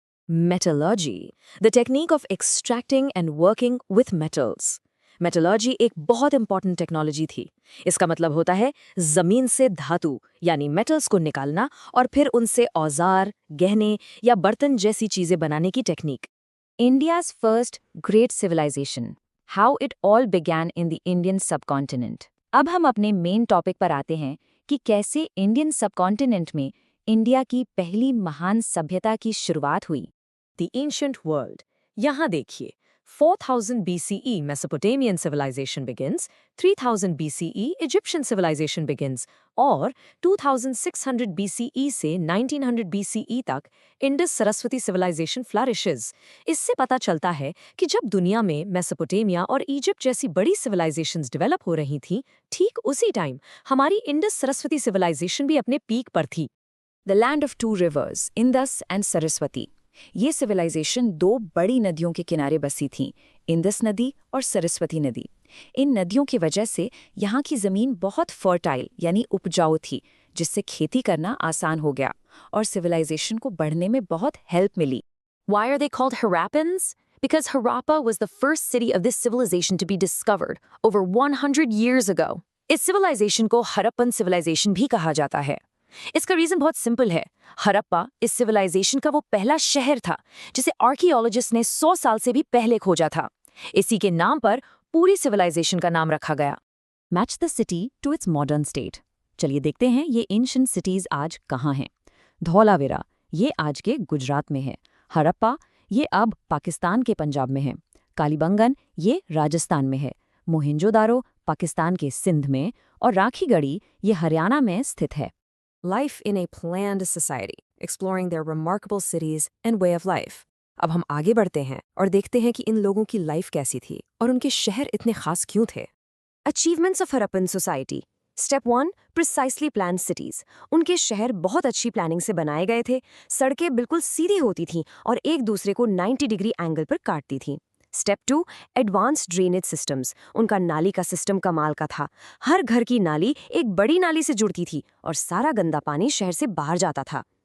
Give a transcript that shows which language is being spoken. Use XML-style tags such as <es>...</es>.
<en>Metallurgy, the technique of extracting and working with metals.</en> <hi>Metallurgy एक बहुत important technology थी। इसका मतलब होता है जमीन से धातु यानी मेटल्स को निकालना और फिर उनसे औजार, गहने या बर्तन जैसी चीजें बनाने की technique.</hi> <en>India's first great civilization, how it all began in the Indian subcontinent.</en> <hi>अब हम अपने मेन टॉपिक पर आते हैं कि कैसे इंडियन सबकॉन्टिनेंट में इंडिया की पहली महान सभ्यता की शुरुआत हुई।</hi> <en>The ancient world,</en> <hi>यहाँ देखिए।</hi> <en>4000 BCE Mesopotamian civilization begins, 3000 BCE Egyptian civilization begins, और 2600 BCE से 1900 BCE तक Indus Saraswati civilization flourishes।</en> <hi>इससे पता चलता है कि जब दुनिया में मेसोपोटामिया और इजिप्ट जैसी बड़ी सिविलाइजेशंस डेवलप हो रही थीं, ठीक उसी टाइम हमारी इंडस सरस्वती सिविलाइजेशन भी अपने पीक पर थी।</hi> <en>The land of two rivers, Indus and Saraswati.</en> <hi>ये सिविलाइजेशन दो बड़ी नदियों के किनारे बसी थीं, इंदस नदी और सरस्वती नदी। इन नदियों की वजह से यहाँ की ज़मीन बहुत फर्टाइल यानी उपजाऊ थी, जिससे खेती करना आसान हो गया और सिविलाइजेशन को बढ़ने में बहुत help milli.</hi> <en>Why are they called Harappans? Because Harappa was the first city of this civilization to be discovered over 100 years ago.</en> <hi>इस civilization को हड़प्पन civilization भी कहा जाता है। इसका रीजन बहुत सिंपल है। हड़प्पा इस सिविलाइजेशन का वो पहला शहर था जिसे आर्कियोलॉजिस्ट ने 100 साल से भी पहले खोजा था। इसी के नाम पर पूरी सिविलाइजेशन का नाम रखा गया।</hi> <en>Match the city to its modern state.</en> <hi>चलिए देखते हैं ये एंशिएंट सिटीज आज कहाँ हैं। धौलावीरा, ये आज के गुजरात में है। हड़प्पा, ये अब पाकिस्तान के पंजाब में है। कालीबंगन, ये राजस्थान में है। मोहेंजोदारो पाकिस्तान के सिंध में, और राखीगढ़ी, ये हरियाणा में स्थित है।</hi> <en>Life in a planned society, exploring their remarkable cities and way of life.</en> <hi>अब हम आगे बढ़ते हैं और देखते हैं कि इन लोगों की लाइफ कैसी थी और उनके शहर इतने खास क्यों थे।</hi> <en>Achievements of Harappan society. Step 1, precisely planned cities.</en> <hi>उनके शहर बहुत अच्छी प्लानिंग से बनाए गए थे। सड़कें बिल्कुल सीधी होती थीं और एक दूसरे को 90 डिग्री एंगल पर काटती थीं।</hi> <en>Step 2, advanced drainage systems.</en> <hi>उनका नाली का सिस्टम कमाल का था। हर घर की नाली एक बड़ी नाली से जुड़ती थी और सारा गंदा पानी शहर से बाहर जाता था।</hi>